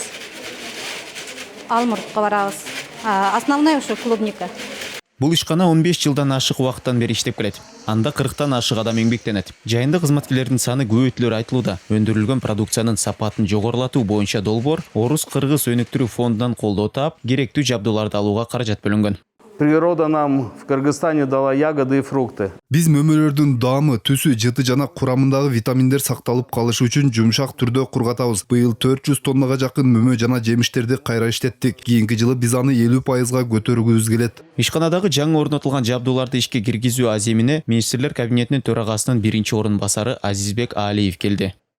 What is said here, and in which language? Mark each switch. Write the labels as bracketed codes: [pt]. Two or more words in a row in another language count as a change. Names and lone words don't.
[ky] Алмуртка барабыз. Основной ушу клубника. Бул ишкана 15 жылдан ашык убакыттан бери иштеп келет. Анда 40тан ашык адам эмгектенет. Жайында кызматкерлердин саны көбөйтүлөрү айтылууда. Өндүрүлгөн продукциянын сапатын жогорулатуу боюнча долбоор Орус-Кыргыз өнүктүрүү фондунан колдоо таап, керектүү жабдууларды алууга каражат бөлүнгөн. [ru] Природа нам в Кыргызстане дала ягоды и фрукты. [ky] Биз мөмөлөрдүн даамы, түсү, жыты жана курамындагы витаминдер сакталып калышы үчүн жумшак түрдө кургатабыз. Быйыл 400 тоннага жакын мөмө жана жемиштерди кайра иштеттик. Кийинки жылы биз аны 50%га көтөргүбүз келет. Ишканадагы жаңы орнотулган жабдууларды ишке киргизүү аземине министрлер кабинетинин төрагасынын 1-орун басары Азизбек Алиев келди.